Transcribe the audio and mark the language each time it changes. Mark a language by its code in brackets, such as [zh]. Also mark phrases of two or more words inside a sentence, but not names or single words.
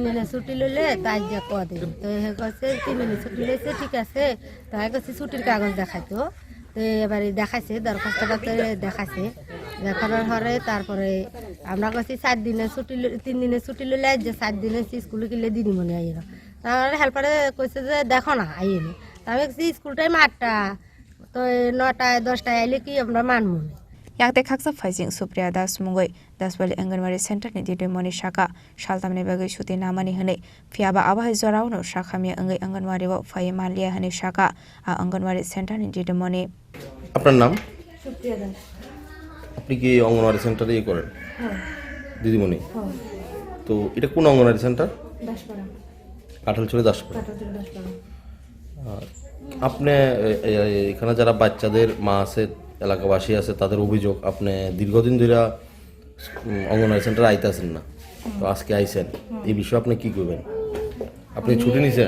[bn] দিনের ছুটি লইলে তাই যা কদিন তো হে কইছে 3 দিনের ছুটি লইছে ঠিক আছে তাই কইছে ছুটির কাগজ দেখাইতো তো এবারে দেখাইছে দরখাস্তটা দেখাইছে দেখানোর পরে তারপরে আমরা কইছি 4 দিনের ছুটি 3 দিনের ছুটি লইলে যে 4 দিনের স্কুলে গেলে দিদিমণি আইলো তারপরে হেল্পারে কইছে যে দেখো না আইনি আমি কইছি [en] school time [bn] 8টা তো 9টা 10টায় আইলে কি আমরা মানবো [trp] yakte khaksa phaising Supriya Das mungoi Dasbali Anganwadi Center ni didimoni shaka shaltamne bagai shuti namani hane fiaba abahai zorauno shakhami angai Anganwadi wa phai malia hane shaka a Anganwadi Center ni didimoni [bn] আপনার নাম সুপ্রিয়া দাস আপনি কি অঙ্গনওয়াড়ি সেন্টারে করেন দিদিমণি তো এটা কোন অঙ্গনওয়াড়ি সেন্টার দাসপাড়া কাঁঠালছড়ি দাসপাড়া দাসপাড়া আপনি এখানে যারা বাচ্চাদের মা আছে এলাকাবাসী আছে তাদের অভিযোগ আপনি দীর্ঘদিন ধরে অঙ্গনওয়াড়ি সেন্টারে আইতাছেন না তো আজকে আইছেন এই বিষয়ে আপনি কি করবেন আপনি ছুটি নিছেন